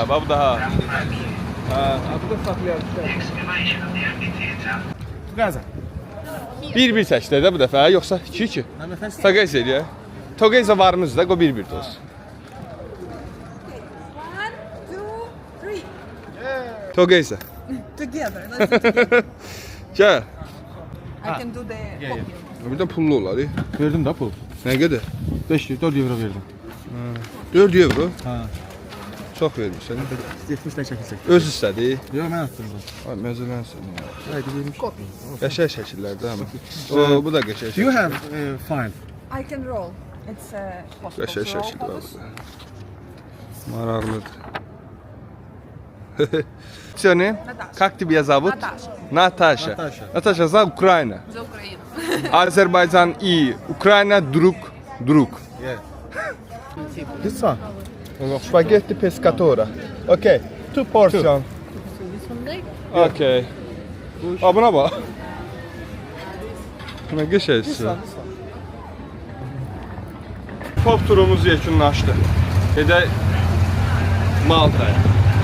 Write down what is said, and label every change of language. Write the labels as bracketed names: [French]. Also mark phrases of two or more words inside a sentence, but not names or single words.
[Azerbaijani] Bax daha. Ha, bu da saxlayarıq. Gaza. Bir çəkdi də bu dəfə, yoxsa 2-2. Togeza eləyə. Togeza varımız da, o 1-1 olsun. 1, 2, 3. Togeza. [English] Together. Let's do together. [Azerbaijani] Gəl. [English] I can do the copy. [Azerbaijani] Buradan pullu olar. Verdim də pul. Nə qədər? 4 euro verdim. 4 euro. Ha. Çox vermirsən. 70-dən çəkilsək. Öz istədi. Yox, mən atdım. Ay məzələnsən. Haydi vermiş. Qəşəng şəkillərdə amma. O bu da qəşəng. [English] Do you have file? I can roll. It's possible. [Azerbaijani] Qəşəng [English] to roll [Azerbaijani] şəkil var [English] photos. [Azerbaijani] burada. Maraqlıdır. [Russian] Всё, не? Наташа. Как тебя зовут? Наташа. Наташа. Наташа, за Украина. За Украину. Azerbaycan и Ukrayna друг. [English] Yeah. This one. Spaghetti pescatora. Okay. 2 portion. [Azerbaijani] Okay. Ha buna bax. Nə qəşəngdir. Pop turumuz yekunlaşdı. Gedək Maltaya.